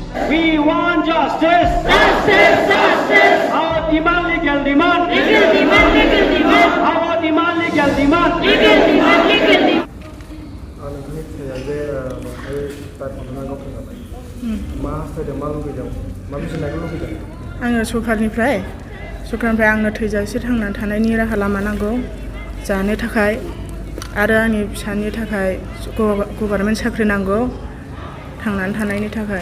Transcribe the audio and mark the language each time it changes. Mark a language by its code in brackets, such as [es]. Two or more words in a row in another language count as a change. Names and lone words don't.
[en] We want justice. Justice, justice. Our demand, legal demand. Legal demand, legal demand. Our demand, legal demand. Legal demand, legal demand. [brx] नोंथांनि फिसाया जे नंखाय दायखौनो गावफैनानै मा हास्थायदों मा लुगैदों मा मिथिनायखौ लुगैदों आङो सरकारनिफ्राय आंनो थैजासे थांनानै थानायनि राहा लामा नांगौ जानो थाखाय आरो आंनि फिसानि थाखाय गभर्नमेन्ट साख्रि नांगौ थांनानै थानायनि थाखाय